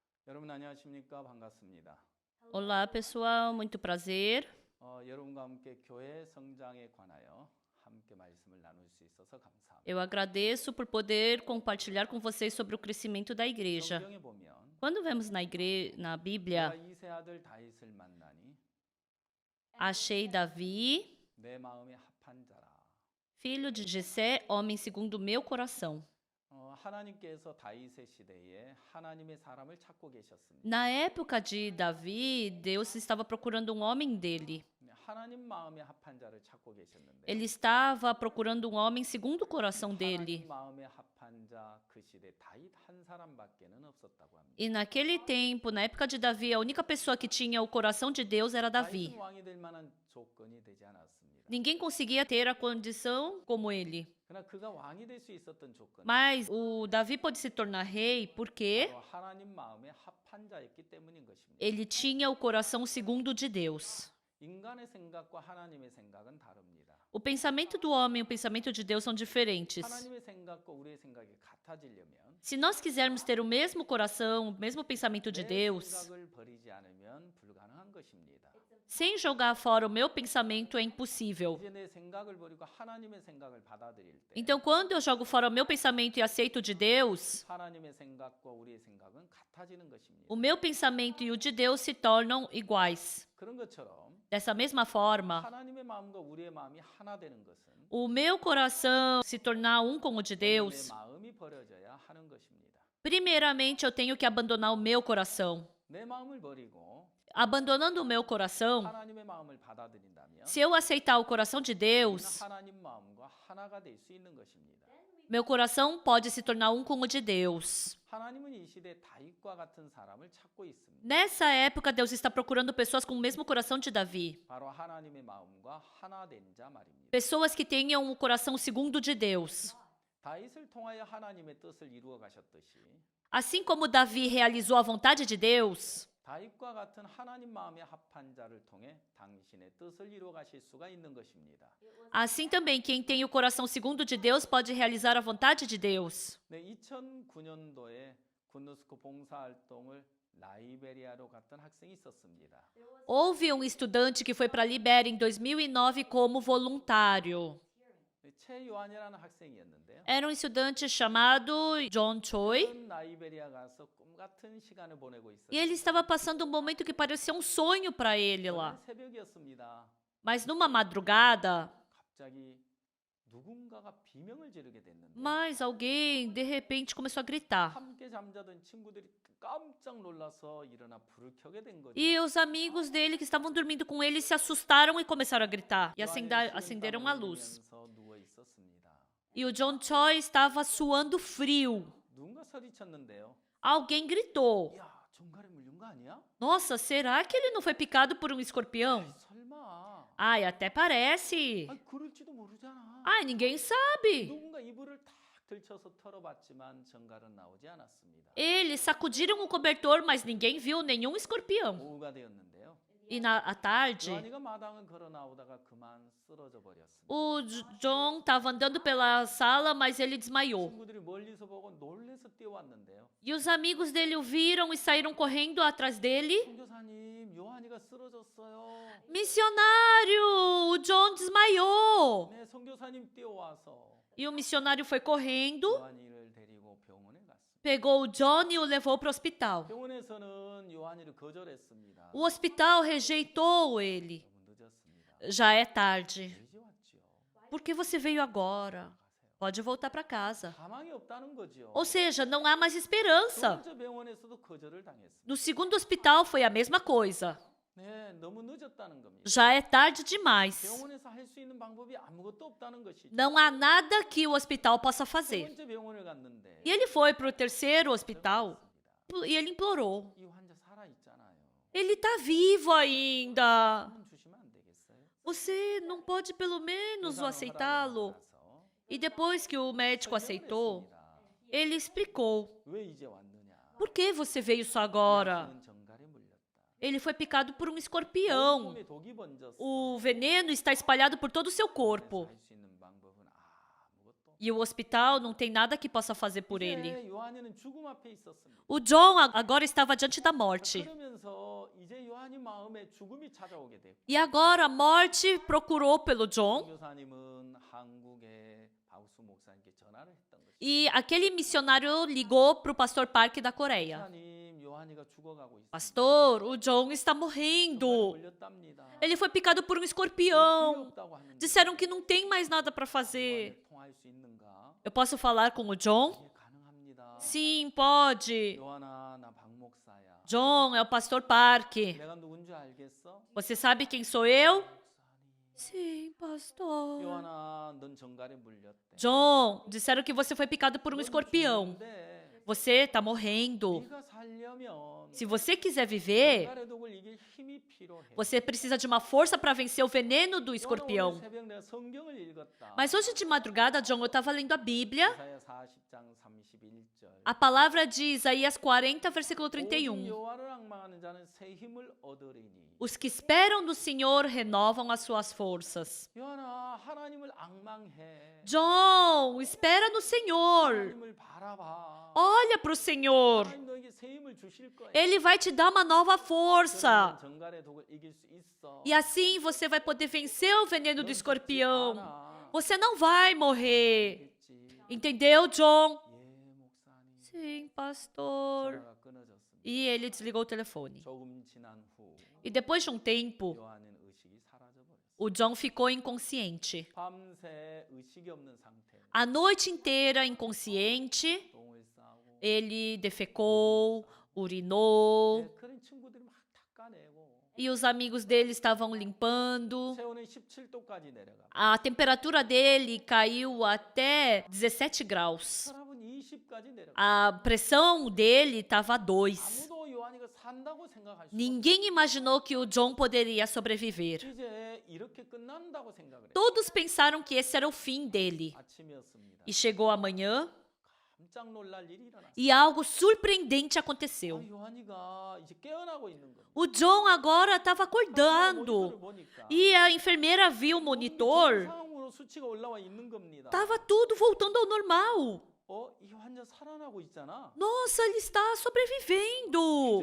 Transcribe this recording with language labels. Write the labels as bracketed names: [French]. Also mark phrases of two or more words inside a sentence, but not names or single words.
[Korean] 여러분 안녕하십니까? 반갑습니다. [Portuguese] Olá, pessoal, muito prazer. [Korean] 여러분과 함께 교회 성장에 관하여 함께 말씀을 나눌 수 있어서 감사합니다. [Portuguese] Eu agradeço por poder compartilhar com vocês sobre o crescimento da igreja. [Korean] 성경에 보면 [Portuguese] Quando vemos na [Korean] 내가 [Portuguese] Bíblia, [Korean] 이세 아들 다윗을 만나니 [Portuguese] achei Davi, [Korean] 내 마음에 합한 자라. [Portuguese] filho de Jessé, homem segundo o meu coração. [Korean] 하나님께서 다윗의 시대에 하나님의 사람을 찾고 계셨습니다. [Portuguese] Na época de Davi, Deus estava procurando um homem dele. [Korean] 하나님 마음에 합한 자를 찾고 계셨는데 [Portuguese] Ele estava procurando um homem segundo o coração [Korean] 하나님 [Portuguese] dele. [Korean] 마음에 합한 자 그 시대 다윗 한 사람밖에는 없었다고 합니다. [Portuguese] E naquele tempo, na época de Davi, a única pessoa que tinha o coração de Deus era Davi. [Korean] 다윗은 왕이 될 만한 조건이 되지 않았습니다. [Portuguese] Ninguém conseguia ter a condição como ele. [Korean] 그러나 그가 왕이 될 수 있었던 조건 [Portuguese] Mas o Davi pôde se tornar rei porque [Korean] 바로 하나님 마음에 합한 자였기 때문인 것입니다. [Portuguese] ele tinha o coração segundo o de Deus. [Korean] 인간의 생각과 하나님의 생각은 다릅니다. [Portuguese] O pensamento do homem e o pensamento de Deus são diferentes. [Korean] 하나님의 생각과 우리의 생각이 같아지려면 [Portuguese] Se nós quisermos ter o mesmo coração, o mesmo pensamento de [Korean] 내 [Portuguese] Deus, [Korean] 생각을 버리지 않으면 불가능한 것입니다. [Portuguese] sem jogar fora o meu pensamento, é impossível. [Korean] 이제 내 생각을 버리고 하나님의 생각을 받아들일 때 [Portuguese] Então, quando eu jogo fora o meu pensamento e aceito o de Deus, [Korean] 하나님의 생각과 우리의 생각은 같아지는 것입니다. [Portuguese] o meu pensamento e o de Deus se tornam iguais. [Korean] 그런 것처럼 [Portuguese] Dessa mesma forma, [Korean] 하나님의 마음과 우리의 마음이 하나 되는 것은 [Portuguese] o meu coração se tornar um com o de [Korean] 내 [Portuguese] Deus, [Korean] 마음이 버려져야 하는 것입니다. [Portuguese] primeiramente eu tenho que abandonar o meu coração. [Korean] 내 마음을 버리고 [Portuguese] Abandonando o meu coração, [Korean] 하나님의 마음을 받아들인다면 [Portuguese] se eu aceitar o coração de [Korean] 우리는 [Portuguese] Deus, [Korean] 하나님 마음과 하나가 될 수 있는 것입니다. [Portuguese] meu coração pode se tornar um com o de Deus. [Korean] 하나님은 이 시대 다윗과 같은 사람을 찾고 있습니다. [Portuguese] Nessa época, Deus está procurando pessoas com o mesmo coração de Davi. [Korean] 바로 하나님의 마음과 하나 된 자 말입니다. [Portuguese] Pessoas que tenham o coração segundo o de Deus. [Korean] 다윗을 통하여 하나님의 뜻을 이루어 가셨듯이 [Portuguese] Assim como Davi realizou a vontade de Deus, [Korean] 다윗과 같은 하나님 마음에 합한 자를 통해 당신의 뜻을 이루어 가실 수가 있는 것입니다. [Portuguese] assim também quem tem o coração segundo o de Deus pode realizar a vontade de Deus. [Korean] 네, 2009년도에 군누스코 봉사활동을 라이베리아로 갔던 학생이 있었습니다. [Portuguese] Houve um estudante que foi para a Libéria em 2009 como voluntário. [Korean] 네, 최요한이라는 학생이었는데요. [Portuguese] Era um estudante chamado John Choi. [Korean] 전 라이베리아 가서 꿈 같은 시간을 보내고 있었어요. [Portuguese] E ele estava passando um momento que parecia um sonho para ele lá. [Korean] 새벽이었습니다. [Portuguese] Mas numa madrugada, [Korean] 갑자기 누군가가 비명을 지르게 됐는데 [Portuguese] mas alguém de repente começou a gritar. [Korean] 함께 잠자던 친구들이 깜짝 놀라서 일어나 불을 켜게 된 거죠. [Portuguese] E os amigos dele que estavam dormindo com ele se assustaram e começaram a gritar. E acenderam a luz. [Korean] 누워 있었습니다. [Portuguese] E o John Choi estava suando frio. [Korean] 누군가 소리쳤는데요. [Portuguese] Alguém gritou. [Korean] 야, 정갈에 물린 거 아니야? [Portuguese] Nossa, será que ele não foi picado por um escorpião? [Korean] 설마. [Portuguese] Ai, até parece. [Korean] 그럴지도 모르잖아. [Portuguese] Ai, ninguém sabe. [Korean] 누군가 이불을 탁 들쳐서 털어봤지만 정갈은 나오지 않았습니다. [Portuguese] Eles sacudiram o cobertor, mas ninguém viu nenhum escorpião. [Korean] 오후가 되었는데요. [Portuguese] E à tarde, [Korean] 요한이가 마당을 걸어 나오다가 그만 쓰러져 버렸습니다. [Portuguese] o John estava andando pela sala, mas ele desmaiou. [Korean] 친구들이 멀리서 보고 놀래서 뛰어왔는데요. [Portuguese] E os amigos dele o viram e saíram correndo atrás dele. [Korean] 선교사님, 요한이가 쓰러졌어요. [Portuguese] Missionário! O John desmaiou. [Korean] 네, 선교사님 뛰어와서 [Portuguese] E o missionário foi correndo, [Korean] 요한이를 데리고 병원에 갔습니다. [Portuguese] pegou o John e o levou para o hospital. [Korean] 병원에서는 요한이를 거절했습니다. [Portuguese] O hospital rejeitou ele. [Korean] 너무 늦었습니다. [Portuguese] Já é tarde. [Korean] 왜 이제 왔지요? [Portuguese] Por que você veio agora? Pode voltar para casa. [Korean] 가망이 없다는 거죠. [Portuguese] Ou seja, não há mais [Korean] 두 [Portuguese] esperança. [Korean] 번째 병원에서도 거절을 당했습니다. [Portuguese] No segundo hospital foi a mesma coisa. [Korean] 네, 너무 늦었다는 겁니다. [Portuguese] Já é tarde demais. [Korean] 병원에서 할 수 있는 방법이 아무것도 없다는 것이죠. [Portuguese] Não há nada que o hospital possa [Korean] 세 [Portuguese] fazer. [Korean] 번째 병원을 갔는데 [Portuguese] E ele foi para o terceiro hospital [Korean] 그렇습니다. [Portuguese] e ele implorou. [Korean] 이 환자 살아 있잖아요. [Portuguese] Ele está vivo ainda. [Korean] 한번 주시면 안 되겠어요? [Portuguese] Você não pode pelo menos o [Korean] 의사는 [Portuguese] aceitá-lo? [Korean] 허락을 받아서 [Portuguese] E depois que o médico aceitou, [Korean] 설명을 했습니다. [Portuguese] ele explicou. [Korean] 왜 이제 왔느냐? [Portuguese] Por que você veio só agora? [Korean] 약은 정갈에 물렸다. [Portuguese] Ele foi picado por um escorpião. [Korean] 몸에 독이 번졌어. [Portuguese] O veneno está espalhado por todo o seu corpo. [Korean] 할수 있는 방법은 아무것도 [Portuguese] E o hospital não tem nada que possa fazer por ele. [Korean] 이제 요한이는 죽음 앞에 있었습니다. [Portuguese] O John agora estava diante da morte. [Korean] 그러면서 이제 요한이 마음에 죽음이 찾아오게 되고 [Portuguese] E agora a morte procurou pelo John. [Korean] 교사님은 한국의 바우스 목사님께 전화를 했던 것입니다. [Portuguese] E aquele missionário ligou para o pastor Park da Coreia. [Korean] 목사님, 요한이가 죽어가고 있습니다. [Portuguese] Pastor, o John está [Korean] 병에 [Portuguese] morrendo. [Korean] 걸렸답니다. [Portuguese] Ele foi picado por um [Korean] 필요 [Portuguese] escorpião. [Korean] 없다고 하는데 [Portuguese] Disseram que não tem mais nada para fazer. [Korean] 요한이 통화할 수 있는가? [Portuguese] Eu posso falar com o John? [Korean] 예, 가능합니다. [Portuguese] Sim, pode. [Korean] 요한아, 나 박 목사야. [Portuguese] John, é o pastor Park. [Korean] 내가 누군지 알겠어? [Portuguese] Você sabe quem sou eu? [Korean] 목사님. [Portuguese] Sim, pastor. [Korean] 요한아, 넌 정갈에 물렸대. [Portuguese] John, disseram que você foi picado por um escorpião. [Korean] 죽는데 [Portuguese] Você está morrendo. [Korean] 네가 살려면 [Portuguese] Se você quiser viver, [Korean] 정갈의 독을 이길 힘이 필요해. [Portuguese] você precisa de uma força para vencer o veneno do [Korean] 요한아, 오늘 [Portuguese] escorpião. [Korean] 새벽 내가 성경을 읽었다. [Portuguese] Mas hoje de madrugada, John, eu estava lendo a Bíblia. [Korean] 이사야 40장 31절. [Portuguese] A palavra de Isaías 40, versículo [Korean] 오직 [Portuguese] 31. [Korean] 여호와를 앙망하는 자는 새 힘을 얻으리니. [Portuguese] Os que esperam no Senhor renovam as suas forças. [Korean] 요한아, 하나님을 앙망해. [Portuguese] John, espera no Senhor. [Korean] 하나님을 바라봐. [Portuguese] Olha para o Senhor. [Korean] 하나님 너에게 새 힘을 주실 거야. [Portuguese] Ele vai te dar uma nova força. [Korean] 그러면 정갈의 독을 이길 수 있어. [Portuguese] E assim você vai poder vencer o veneno do [Korean] 넌 죽지 [Portuguese] escorpião. [Korean] 않아. [Portuguese] Você não vai morrer. [Korean] 알겠지? [Portuguese] Entendeu, John? [Korean] 예, 목사님. [Portuguese] Sim, pastor. [Korean] 전화가 끊어졌습니다. [Portuguese] E ele desligou o telefone. [Korean] 조금 지난 후 [Portuguese] E depois de um tempo, [Korean] 요한은 의식이 사라져버렸어요. [Portuguese] o John ficou inconsciente. [Korean] 밤새 의식이 없는 상태. [Portuguese] A noite inteira inconsciente, [Korean] 똥을 싸고. [Portuguese] ele defecou, urinou, [Korean] 네, 그런 친구들이 막 닦아내고. [Portuguese] e os amigos dele estavam limpando. [Korean] 체온은 17도까지 내려가. [Portuguese] A temperatura dele caiu até 17 graus. [Korean] 혈압은 20까지 내려가. [Portuguese] A pressão dele estava 2. [Korean] 아무도 요한이가 산다고 생각할 수 없어. [Portuguese] Ninguém imaginou que o John poderia sobreviver. [Korean] 이제 이렇게 끝난다고 생각을 해. [Portuguese] Todos pensaram que esse era o fim dele. [Korean] 아침이었습니다. [Portuguese] E chegou a manhã [Korean] 깜짝 놀랄 일이 일어났어요. [Portuguese] e algo surpreendente aconteceu. [Korean] 요한이가 이제 깨어나고 있는 거예요. [Portuguese] O John agora estava [Korean] 모니터를 [Portuguese] acordando. [Korean] 보니까 [Portuguese] E a enfermeira viu o monitor. [Korean] 정상으로 수치가 올라와 있는 겁니다. [Portuguese] Estava tudo voltando ao normal. [Korean] 이 환자 살아나고 있잖아. [Portuguese] Nossa, ele está sobrevivendo.